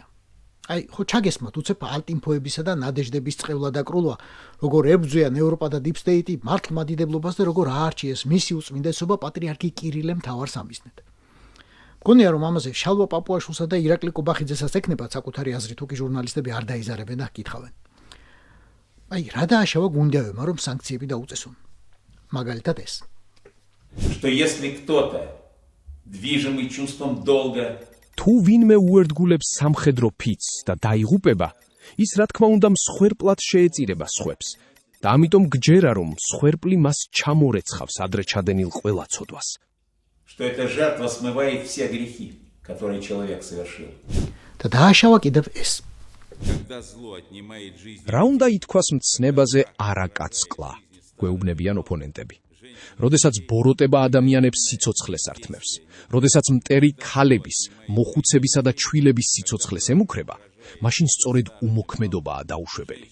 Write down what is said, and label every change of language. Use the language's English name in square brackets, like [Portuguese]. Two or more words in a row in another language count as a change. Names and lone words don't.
[Georgian] ხო ჩაგესმათ უცებ ალტინფოებისა და ნადეჟდების წყევლა და კრულვა, როგორ ებრძვიან ევროპა და დიპსტეიტი მართლმადიდებლობას და როგორ აარჩიეს მისი უწმინდესობა პატრიარქი კირილე მთავარ სამიზნედ. მგონია რომ ამაზე შალვა პაპუაშვილსა და ირაკლი კობახიძესაც ეკნებათ საკუთარი აზრი, თუ კი ჟურნალისტები არ დაიზარებენ და ჰკითხავენ. რა დააშავა გუნდიაევმა, რომ სანქციები დაუწესონ? მაგალითად ეს. [Russian] Что если кто-то движимый чувством долга [Georgian] თუ ვინმე უერთგულებს სამხედრო ფიცს და დაიღუპება, ის რა თქმა უნდა მსხვერპლად შეეწირება სხვებს და ამიტომ გჯერა რომ მსხვერპლი მას ჩამორეცხავს ადრე ჩადენილ ყველა ცოდვას. [Russian] Что эта жертва смывает все грехи, которые человек совершил. [Georgian] და დააშავა კიდევ ეს. [Russian] Когда зло отнимает жизнь. [Georgian] რა უნდა ითქვას მცნებაზე არაკაცკლა, გვეუბნებიან ოპონენტები. როდესაც ბოროტება ადამიანებს სიცოცხლეს ართმევს, როდესაც მტერი ქალების, მოხუცებისა და ჩვილების სიცოცხლეს ემუქრება, მაშინ სწორედ უმოქმედობაა დაუშვებელი.